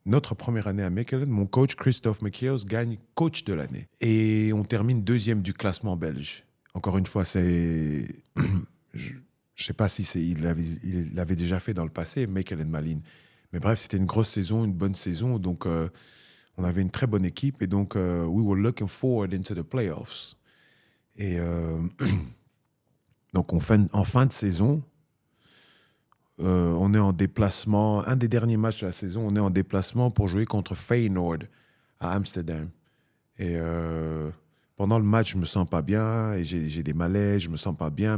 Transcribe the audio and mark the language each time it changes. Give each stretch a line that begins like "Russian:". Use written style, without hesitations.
French: Notre première année à Mechelen, mon coach Christophe McKeels gagne coach de l'année. Et on termine 2e du classement belge. Encore une fois, c'est... je ne sais pas si il l'avait déjà fait dans le passé, Mechelen Malines. Mais bref, c'était une grosse saison, une bonne saison. Donc, on avait une très bonne équipe. Et donc,
English: we were looking forward into the playoffs.
French: Et donc, en fin de saison, on est en déplacement. Un des derniers matchs de la saison, on est en déplacement pour jouer contre Feyenoord à Amsterdam. Et pendant le match, je me sens pas bien et j'ai des malaises, je me sens pas bien.